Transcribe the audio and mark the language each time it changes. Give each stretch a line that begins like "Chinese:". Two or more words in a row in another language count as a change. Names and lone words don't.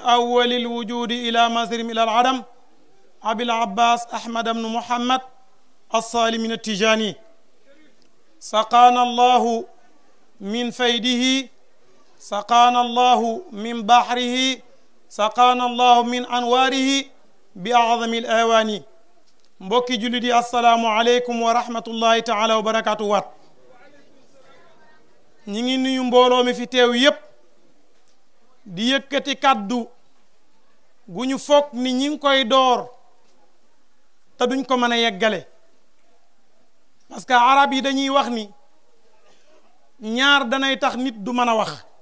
Arabic: أول الوجود إلى مصيرهم إلى العدم أبي العباس أحمد بن محمد الصالح من التجاني سقانا الله من فيده سقانا الله من بحره سقانا الله من أنواره بأعظم الأواني
Wolof: mbokki jullit yi
Arabic: السلام عليكم ورحمة الله تعالى وبركاته waat
Wolof: ñi ngi nuyu mbooloo mi fi teew yépp di yëkkati kàddu gu ñu foog ni ñi ngi koy door te duñ ko mën a yeggale
French: parce que
Wolof: arab yi dañuy wax ni ñaar danay tax nit du mën a wax